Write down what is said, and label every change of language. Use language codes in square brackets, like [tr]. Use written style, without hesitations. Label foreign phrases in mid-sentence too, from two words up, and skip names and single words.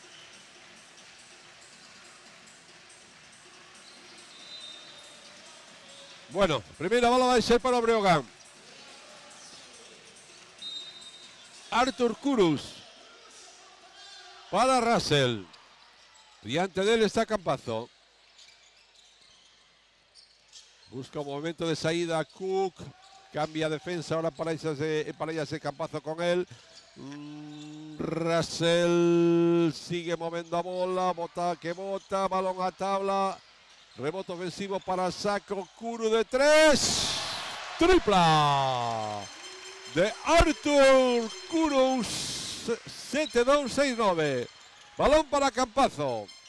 [gl] Bueno, primeira bola vai ser para o Breogán. Artur Kurucs para Russell. Diante dele está Campazo. Busca un movimento de saída Cook. [es] Cambia defensa ahora para ese Campazo con él. Russell sigue moviendo a bola. [gl] Bota, balón a tabla. Rebote ofensivo para Saco Kuru de 3. Tripla de Artur Kuru. 7-2-6-9. Balón para Campazzo.